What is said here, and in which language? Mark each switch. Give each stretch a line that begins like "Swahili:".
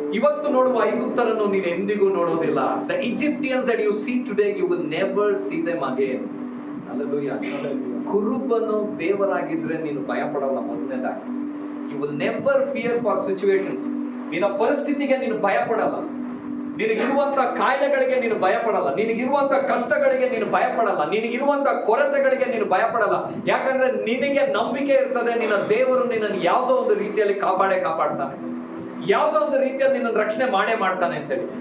Kannada: ಇವತ್ತು ನೋಡುವ ಐಗುಪ್ತರನ್ನು ನೀನು ಎಂದಿಗೂ ನೋಡೋದಿಲ್ಲ.
English: The Egyptians that you see today, you will never see them again. Hallelujah.
Kannada: ಕುರುಬನು ದೇವರಾಗಿದ್ರೆ ನೀನು ಭಯ ಪಡಲ್ಲ. ಮೊದಲನೇದಾಗಿ,
English: you will never fear for situations.
Kannada: ನಿನ್ನ ಪರಿಸ್ಥಿತಿಗೆ ನೀನು ಭಯ ಪಡಲ್ಲ. ನಿನಗಿರುವಂತ ಕಾಯಿಲೆಗಳಿಗೆ ನೀನು ಭಯ ಪಡಲ್ಲ, ನಿನಗಿರುವಂತ ಕಷ್ಟಗಳಿಗೆ ನೀನು ಭಯ ಪಡಲ್ಲ, ನಿನಗಿರುವಂತ ಕೊರತೆಗಳಿಗೆ ನೀನು ಭಯ ಪಡಲ್ಲ. ಯಾಕಂದ್ರೆ ನಿನಗೆ ನಂಬಿಕೆ ಇರ್ತದೆ, ನಿನ್ನ ದೇವರು ನಿನ್ನನ್ನು ಯಾವುದೋ ಒಂದು ರೀತಿಯಲ್ಲಿ ಕಾಪಾಡ್ತಾನೆ, ಯಾವುದೋ ಒಂದು ರೀತಿಯಲ್ಲಿ ನಿನ್ನನ್ನು ರಕ್ಷಣೆ ಮಾಡ್ತಾನೆ ಅಂತೇಳಿ.